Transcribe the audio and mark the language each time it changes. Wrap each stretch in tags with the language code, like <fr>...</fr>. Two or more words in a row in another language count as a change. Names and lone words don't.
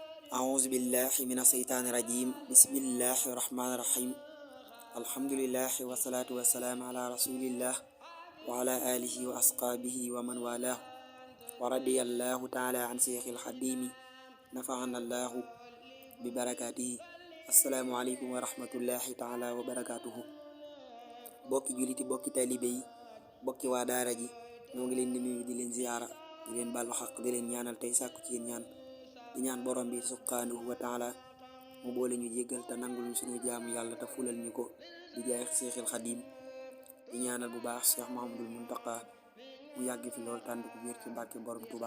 <ar>أعوذ بالله من الشيطان الرجيم بسم الله الرحمن الرحيم الحمد لله والصلاة والسلام على رسول الله وعلى آله وأصحابه ومن والاه ورضي الله تعالى عن شيخ الخديم نفعنا الله ببركاته السلام عليكم ورحمة الله تعالى وبركاته</ar> <wo>bokki juliti bokki taalibe yi bokki waa daara ji ñoo ngi leen di nuyu di leen ziyaara di leen baalu xaq di leen ñaanal tey sàkku ci yéen ñaan di ñaan borom bi</wo> <ar>سبحانه وتعالى</ar> <wo>mu boole ñu jéggal te nangul ñu suñu jaamu yàlla te fulal ñu ko di jaay Seexul Xadiim di ñaanal bu baax Cheikh Mahamadul Muntaqa mu yàgg fi lool tànd ko wér ci barke borom Tuuba.</wo>